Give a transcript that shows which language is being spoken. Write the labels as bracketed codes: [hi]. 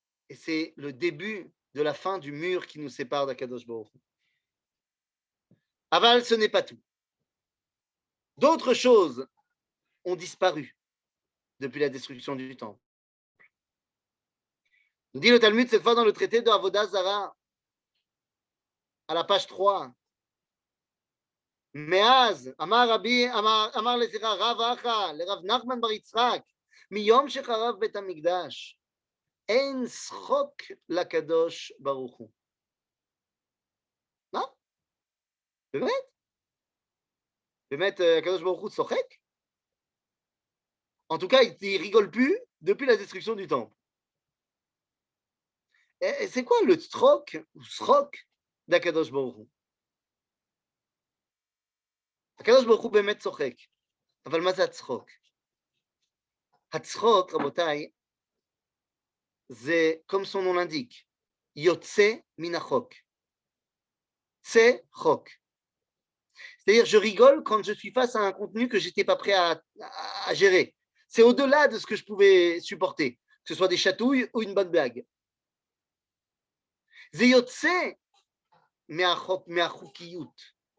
[fr] Et c'est le début de la fin du mur qui nous sépare d'Akadosh Baruch Hu. Aval, ce n'est pas tout. D'autres choses ont disparu depuis la destruction du temple. Nous dit le Talmud cette fois dans le traité de Avodah Zara, à la page 3. [he] מאז אמר לזכרה רב אחא לרב נחמן בר יצחק מיום שחרב בית המקדש אין שחוק לקדוש ברוך הוא. מה? באמת הקדוש ברוך הוא צוחק? [fr] En tout cas, il rigole plus depuis la destruction du temple. Et c'est quoi le tzrok ou srok d'Akadosh Baruch Hu? [he] הקדוש ברוך הוא באמת צוחק, אבל מה זה הצחוק? הצחוק, רבותיי, זה, [fr] comme son nom l'indique, [he] יוצא מן החוק. צא חוק. [fr] C'est-à-dire, je rigole quand je suis face à un contenu que je n'étais pas prêt à gérer. C'est au-delà de ce que je pouvais supporter, que ce soit des chatouilles ou une bonne blague. [he] זה יוצא מהחוקיות.